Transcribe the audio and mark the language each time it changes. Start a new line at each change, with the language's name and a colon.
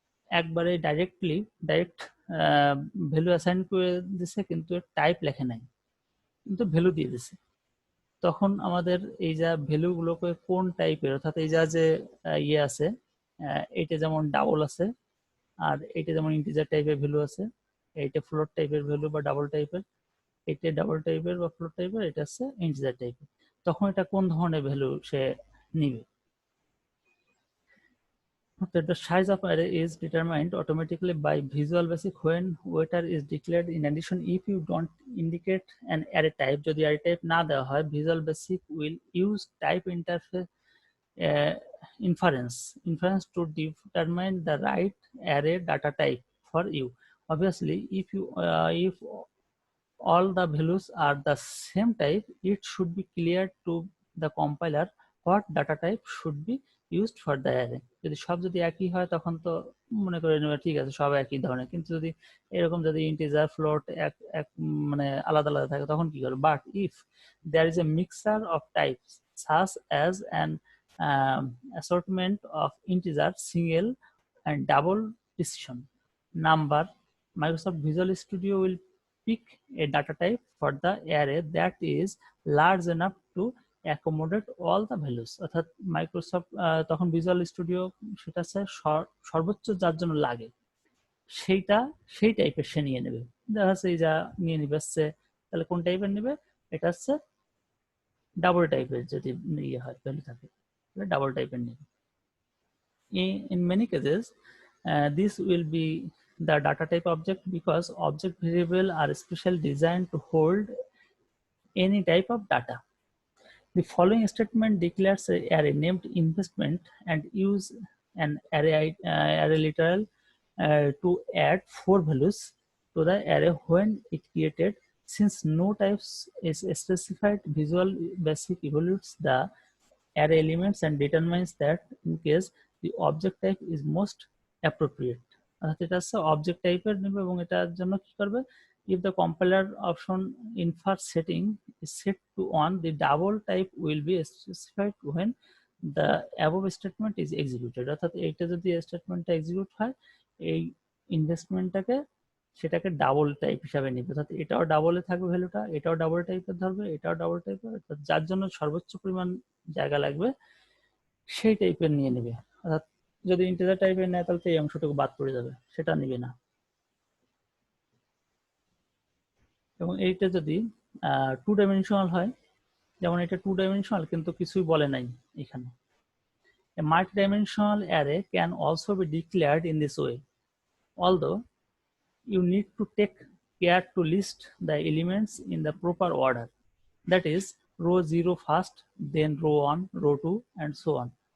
Bangla: একবারে direct value assign করে দিছে, কিন্তু টাইপ লেখে নাই, কিন্তু ভ্যালু দিয়ে দিছে, তখন আমাদের এই যা ভ্যালুগুলোকে কোন টাইপের, অর্থাৎ এই যা যে ইয়ে আছে, এইটা যেমন ডাবল আছে, আর এইটা যেমন ইন্টিজার টাইপের ভ্যালু আছে, এইটা ফ্লোট টাইপের ভ্যালু বা ডাবল টাইপের, এইটা ডাবল টাইপের বা ফ্লোট টাইপের, এটা হচ্ছে ইন্টিজার টাইপের, তখন এটা কোন ধরনের ভ্যালু সে নিবে।
English: The size of array is determined automatically by Visual Basic when waiter is declared. In addition, if you don't indicate an array type,
Bangla: যদি array type না দেওয়া হয়,
English: Visual Basic will use type interface uh, inference to determine the right array data type for you. Obviously, if all the values are the same type, it should be clear to the compiler what data type should be used for the array.
Bangla: যদি সব যদি একই হয়, তখন তো মনে করে নেবে ঠিক আছে সব একই ধরনের, কিন্তু যদি এরকম যদি ইন্টিজার ফ্লোট এক মানে আলাদা আলাদা থাকে, তখন কি করবে?
English: but if there is a mixture of types such as an assortment of integer, single and double precision number, Microsoft Visual Studio will pick a data type for the array that is large enough to accommodate all the values,
Bangla: অর্থাৎ Microsoft তখন visual studio সেটা হচ্ছে সর্বোচ্চ যার জন্য লাগে সেইটা সেই টাইপের সে নিয়ে নেবে। দেখা যাচ্ছে এই যা নিয়ে নিবে হচ্ছে, তাহলে কোন টাইপের নেবে, এটা হচ্ছে ডাবল টাইপের যদি ইয়ে হয় ভ্যালু থাকে তাহলে ডাবল টাইপের নেবে।
English: In many cases, this will be the data type object because object variable are specially designed to hold any type of data. The following statement declares an array named investment and use an array literal to add 4 values to the array when it created. Since no types is specified, Visual Basic evaluates the array elements and determines that in case the object type is most appropriate.
Bangla: অর্থাৎ এটা হচ্ছে object টাইপের নেবে এবং এটার জন্য কি করবে,
English: if the compiler option infer setting is set to on, the double type will be specified when the above statement is executed.
Bangla: অর্থাৎ এইটা যদি স্টেটমেন্টটা এক্সিকিউট হয় এই ইনভেস্টমেন্টটাকে সেটাকে ডাবল টাইপ হিসাবে নিবে, অর্থাৎ এটাও ডাবলে থাকবে ভ্যালুটা, এটাও ডাবল টাইপের ধরবে, এটাও ডাবল টাইপের, অর্থাৎ যার জন্য সর্বোচ্চ পরিমাণ জায়গা লাগবে সেই টাইপের নিয়ে নেবে। অর্থাৎ যদি ইন্টিজার টাইপের নেয় তাহলে তো এই অংশটুকু বাদ পড়ে যাবে, সেটা নিবে না। এবং এইটা যদি 2 ডাইমেনশনাল হয়, যেমন এটা 2 ডাইমেনশনাল কিন্তু কিছুই বলে নাই এখানে।
English: A multi-dimensional array can also be declared in this way, although you need to take care to list the elements in the proper order, that is row 0 first, then row 1, row 2, and so on.